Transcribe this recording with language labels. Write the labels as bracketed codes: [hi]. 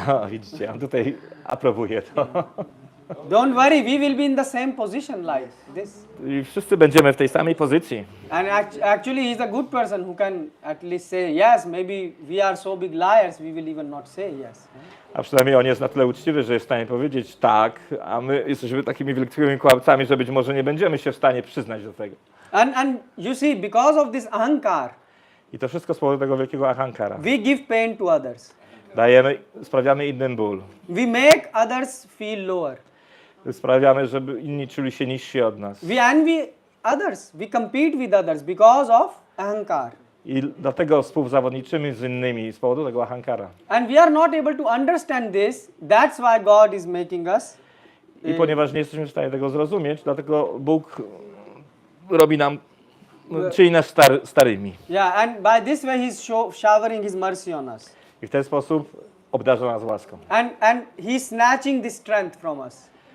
[pl] Widzicie, on tutaj aprobuje to. [en] Don't worry, we will be in the same position like this. [pl] I wszyscy będziemy w tej samej pozycji. [en] And actually, he's a good person who can at least say yes. Maybe we are so big liars, we will even not say yes. [pl] A przynajmniej on jest na tyle uczciwy, że jest w stanie powiedzieć tak, a my jesteśmy takimi wielkimi kłamcami, że być może nie będziemy się w stanie przyznać do tego. [en] And you see, because of this ahankar, [pl] I to wszystko z powodu tego wielkiego ahankara. [en] we give pain to others. [pl] Sprawiamy innym ból. [en] We make others feel lower. [pl] Sprawiamy, żeby inni czuli się niżsi od nas. [en] We envy others. We compete with others because of ahankar. [pl] I dlatego współzawodniczymy z innymi z powodu tego ahankara. [en] And we are not able to understand this. That's why God is making us. [pl] I ponieważ nie jesteśmy w stanie tego zrozumieć, dlatego Bóg robi nam, czyni nas starymi. [en] Yeah, and by this way He's showering His mercy on us. [pl] I w ten sposób obdarza nas łaską. [en] And He's snatching this strength from us.